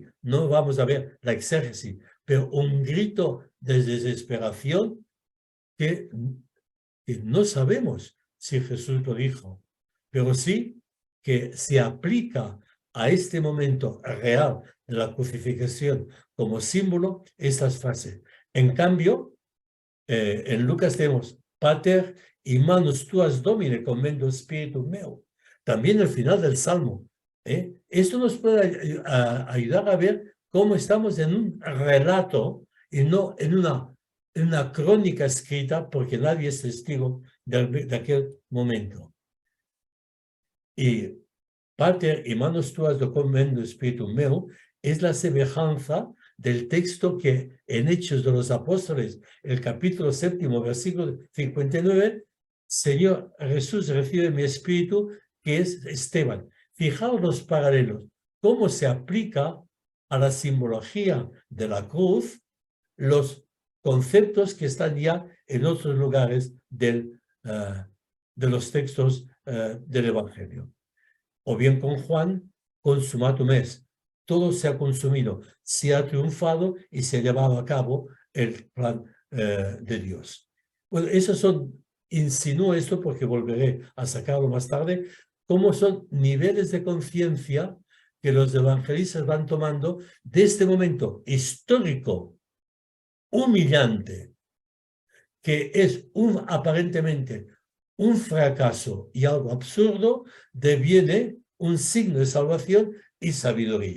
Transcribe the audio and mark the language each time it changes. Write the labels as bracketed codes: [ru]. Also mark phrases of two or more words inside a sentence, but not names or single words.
[es] No vamos a ver la exégesis, pero un grito de desesperación que no sabemos si Jesús lo dijo, pero sí que se aplica a este momento real de la crucifixión como símbolo estas frases. En cambio, en Lucas tenemos [la] Pater y manus tuas domine commendo spiritum meu. [es] También el final del Salmo. Esto nos puede ayudar a ver cómo estamos en un relato y no en una crónica escrita, porque nadie es testigo de aquel momento. Y [la] Pater y manus tuas commendo spiritum meu [es] es la semejanza del texto que en Hechos de los Apóstoles, el capítulo 7, versículo 59, Señor Jesús, recibe mi espíritu, que es Esteban. Fijaos los paralelos, cómo se aplica a la simbología de la cruz los conceptos que están ya en otros lugares de los textos del Evangelio. O bien con Juan, [la] consumatum est. [es] Todo se ha consumido, se ha triunfado y se ha llevado a cabo el plan de Dios. Bueno, insinúo esto porque volveré a sacarlo más tarde, cómo son niveles de conciencia que los evangelistas van tomando de este momento histórico, humillante, que es aparentemente un fracaso y algo absurdo, deviene un signo de salvación y sabiduría.